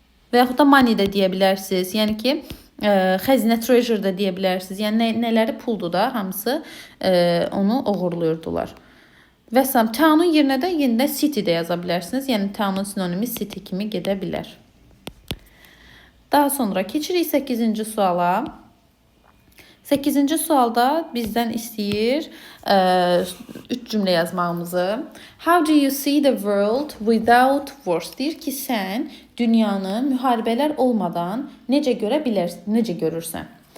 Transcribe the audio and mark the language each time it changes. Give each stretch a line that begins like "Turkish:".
Azerbaijani: Və yaxud da money də deyə bilərsiniz. Yəni ki, xəzinə treasure da deyə bilərsiniz. Yəni nələri puldur da hamısı onu oğurluyurdular. Və town'un yerinə də yenə city də yaza bilərsiniz. Yəni town'un sinonimi city kimi gedə bilər. Daha sonra keçirik 8-ci suala. 8-ci sualda bizdən istəyir 3 cümlə yazmağımızı.
English: How do you see the world without wars?
Azerbaijani: Deyir ki, sən dünyanı müharibələr olmadan necə görə bilərsən, necə görürsən?